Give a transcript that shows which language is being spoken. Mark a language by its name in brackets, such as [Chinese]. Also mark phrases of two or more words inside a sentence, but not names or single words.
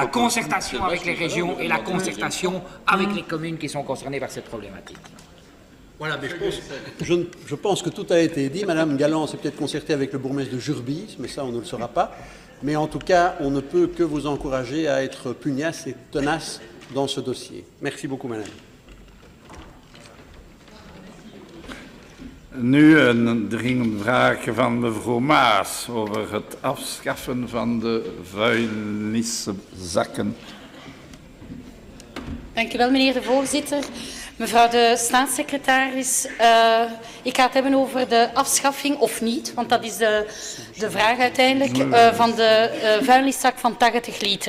[French] La concertation avec les régions et la concertation avec les communes qui sont concernées par cette problématique. Voilà, mais je pense que tout a été dit. Madame Galland s'est peut-être concertée avec le bourgmestre de Jurbis, mais ça, on ne le saura pas. Mais en tout cas, on ne peut que vous encourager à être pugnace et tenace dans ce dossier. Merci beaucoup, madame. [Dutch] Nu een dringende vraag van mevrouw Maas over het afschaffen van de vuilniszakken. Dank u wel, meneer de voorzitter. Mevrouw de staatssecretaris, ik ga het hebben over de afschaffing of niet, want dat is de vraag uiteindelijk, van de vuilniszak van 80 liter.